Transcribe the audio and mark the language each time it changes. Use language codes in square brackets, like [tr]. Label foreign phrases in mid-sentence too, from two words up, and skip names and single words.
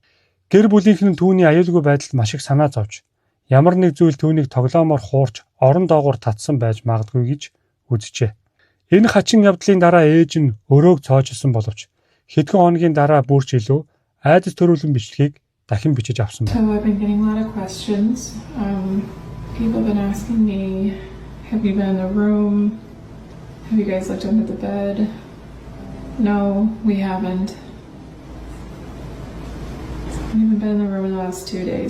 [mn] Гэр бүлийнх нь түүний аюулгүй байдалд маш их санаа зовж, ямар нэг зүйл түүнийг тоглоомоор хуурч орон доогуур татсан байж магадгүй гэж үзжээ. Энэ хачин явдлын дараа ээж нь өрөөг цоожсон боловч хэдхэн хоногийн дараа бүрч илүү айдас төрүүлэн бичлэгийг дахин бичиж авсан байна. [en] So I've been getting a lot of questions. People have been asking me, have you been in the room? Have you guys looked under the bed? No, we haven't. We haven't been in the room in the last 2 days.